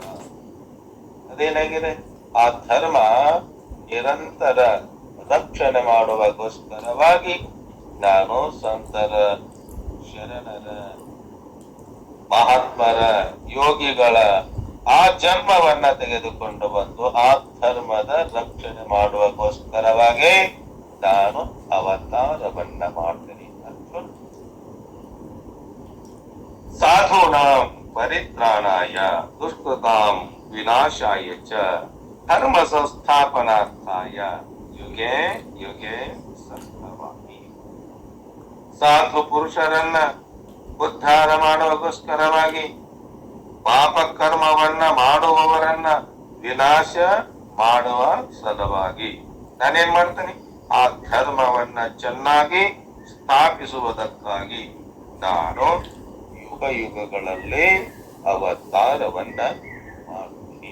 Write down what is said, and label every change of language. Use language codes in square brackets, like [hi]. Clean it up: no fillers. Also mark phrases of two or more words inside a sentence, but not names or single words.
[kn] ಅದೇನಾಗಿದೆ ಆ ಧರ್ಮ ನಿರಂತರ ರಕ್ಷಣೆ ಮಾಡುವಗೋಸ್ಕರವಾಗಿ ನಾನು ಸಂತರ ಶರಣರ ಮಹಾತ್ಮರ ಯೋಗಿಗಳ ಆ ಜನ್ಮವನ್ನ ತೆಗೆದುಕೊಂಡು ಬಂದು ಆ ಧರ್ಮದ ರಕ್ಷಣೆ ಮಾಡುವಗೋಸ್ಕರವಾಗಿ ನಾನು ಅವತಾರವನ್ನ ಮಾಡ್ತೀನಿ. [sa] ಸಾಧೂನಾಂ ಪರಿತ್ರಾಣಾಯ ದುಷ್ಕೃತಾಂ ವಿನಾಶಾಯ ಚ ಧರ್ಮ ಸಂಸ್ಥಾಪನಾರ್ಥಾಯ ಯುಗೆ ಯುಗೆ ಸಂಭವಾಮಿ. [kn] ಸಾಧು ಪುರುಷರನ್ನ ಉದ್ಧಾರ ಮಾಡುವಗೋಸ್ಕರವಾಗಿ ಪಾಪ ಕರ್ಮವನ್ನ ಮಾಡುವವರನ್ನ ವಿನಾಶ ಮಾಡುವ ಸಲುವಾಗಿ ನಾನೇನ್ ಮಾಡ್ತೇನೆ ಆ ಧರ್ಮವನ್ನ ಚೆನ್ನಾಗಿ ಸ್ಥಾಪಿಸುವುದಕ್ಕಾಗಿ ನಾನು ಯುಗ ಯುಗಗಳಲ್ಲಿ ಅವತಾರವನ್ನ ಮಾಡ್ತೀನಿ.